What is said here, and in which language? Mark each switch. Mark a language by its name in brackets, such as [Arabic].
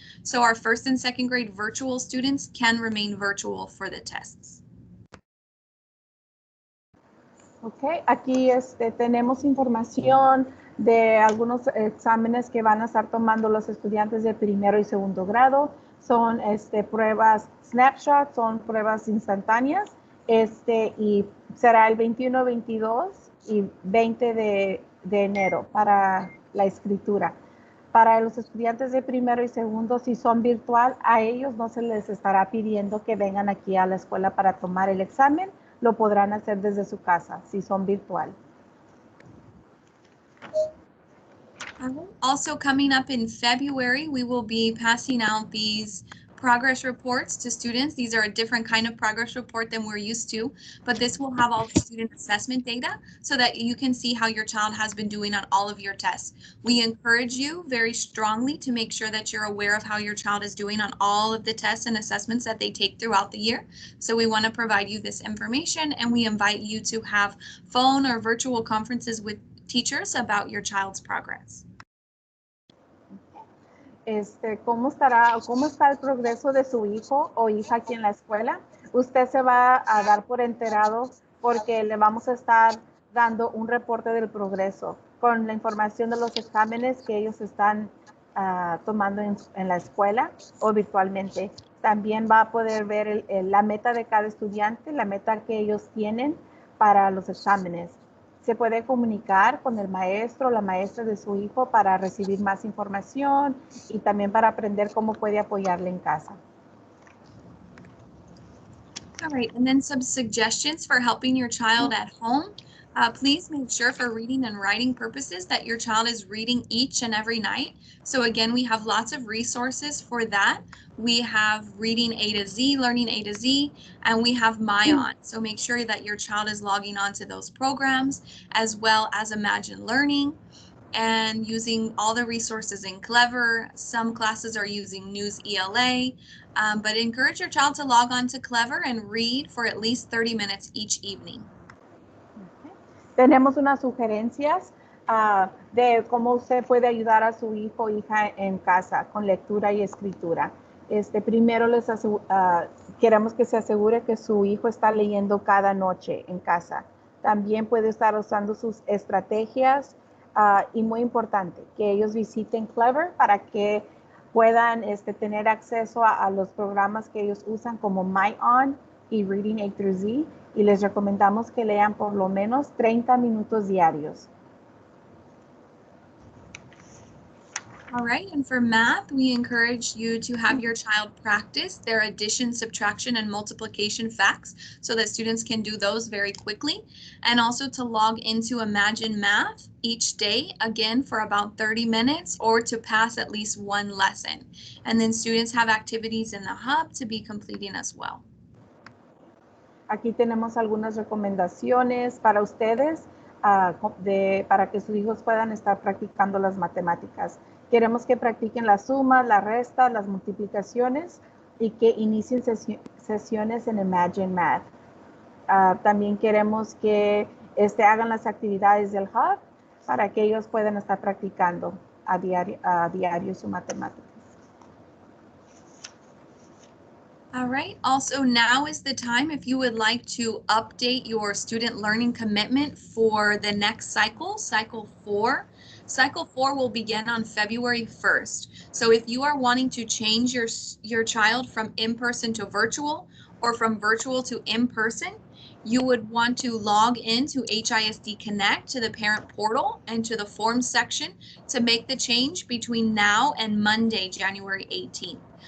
[English] So our first and second grade virtual students can remain virtual for the tests. [Spanish] Ok, aquí tenemos información de algunos exámenes que van a estar tomando los estudiantes de primero y segundo grado. Son pruebas snapshot, son pruebas instantáneas, y será el 21, 22 y 20 de enero para la escritura. Para los estudiantes de primero y segundo, si son virtual, a ellos no se les estará pidiendo que vengan aquí a la escuela para tomar el examen. Lo podrán hacer desde su casa, si son virtual. [English] Also coming up in February, we will be passing out these progress reports to students. These are a different kind of progress report than we're used to, but this will have all the student assessment data so that you can see how your child has been doing on all of your tests. We encourage you very strongly to make sure that you're aware of how your child is doing on all of the tests and assessments that they take throughout the year. So we want to provide you this information, and we invite you to have phone or virtual conferences with teachers about your child's progress. [Spanish] ¿Cómo está el progreso de su hijo o hija aquí en la escuela? Usted se va a dar por enterado porque le vamos a estar dando un reporte del progreso con la información de los exámenes que ellos están tomando en la escuela o virtualmente. También va a poder ver la meta de cada estudiante, la meta que ellos tienen para los exámenes. Se puede comunicar con el maestro o la maestra de su hijo para recibir más información y también para aprender cómo puede apoyarle en casa. [English] All right, and then some suggestions for helping your child at home. Please make sure for reading and writing purposes that your child is reading each and every night. So again, we have lots of resources for that. We have Reading A to Z, Learning A to Z, and we have MyOn. So make sure that your child is logging on to those programs, as well as Imagine Learning and using all the resources in Clever. Some classes are using News ELA, but encourage your child to log on to Clever and read for at least 30 minutes each evening. [Spanish] Tenemos unas sugerencias de cómo usted puede ayudar a su hijo o hija en casa con lectura y escritura. Primero queremos que se asegure que su hijo está leyendo cada noche en casa. También puede estar usando sus estrategias y muy importante, que ellos visiten Clever para que puedan tener acceso a los programas que ellos usan como MyOn y Reading A through Z, y les recomendamos que lean por lo menos 30 minutos diarios. [English] All right, and for math, we encourage you to have your child practice their addition, subtraction, and multiplication facts so that students can do those very quickly, and also to log into Imagine Math each day, again, for about 30 minutes or to pass at least one lesson. And then students have activities in the hub to be completing as well. [Spanish] Aquí tenemos algunas recomendaciones para ustedes para que sus hijos puedan estar practicando las matemáticas. Queremos que practiquen las sumas, las restas, las multiplicaciones y que inicien sesiones en Imagine Math. También queremos que hagan las actividades del Hub para que ellos puedan estar practicando a diario su matemáticas. [English] All right. Also, now is the time if you would like to update your student learning commitment for the next cycle, cycle 4. Cycle 4 will begin on February 1st. So if you are wanting to change your child from in-person to virtual or from virtual to in-person, you would want to log into HISD Connect to the parent portal and to the forms section to make the change between now and Monday, January 18th.